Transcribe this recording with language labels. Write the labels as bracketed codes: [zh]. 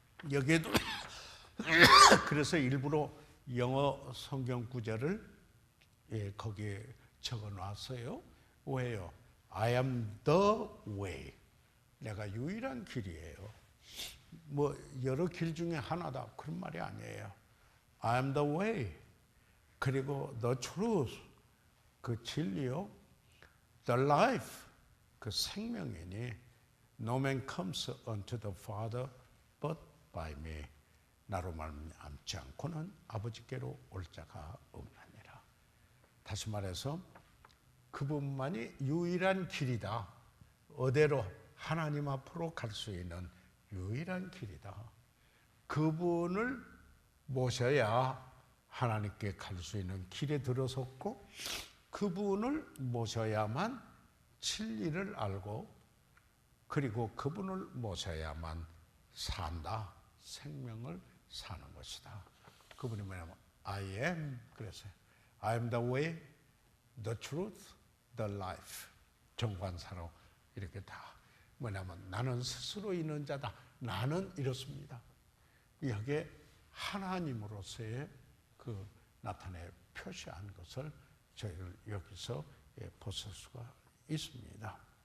[ko] 여기에도 그래서 일부러 영어 성경 구절을 거기에 적어 놨어요. 왜요? [en] I am the way. [ko] 내가 유일한 길이에요. 뭐 여러 길 중에 하나다 그런 말이 아니에요. [en] I am the way. [ko] 그리고 [en] the truth. [ko] 그 진리요. [en] The life. [ko] 그 생명이니 [en] no man comes unto the Father but by me. [ko] 나로 말미암지 않고는 아버지께로 올 자가 없느니라. 다시 말해서 그분만이 유일한 길이다. 어디로? 하나님 앞으로 갈 수 있는 유일한 길이다. 그분을 모셔야 하나님께 갈 수 있는 길에 들어섰고 그분을 모셔야만 진리를 알고 그리고 그분을 모셔야만 산다. 생명을 사는 것이다. 그분이 뭐냐면 [en] I am. [ko] 그래서 [en] I am the way, the truth, the life. [ko] 정관사로 이렇게 다 뭐냐면 나는 스스로 있는 자다. 나는 이렇습니다. 여기에 하나님으로서의 그 나타내 표시한 것을 저희를 여기서 보실 수가 있습니다.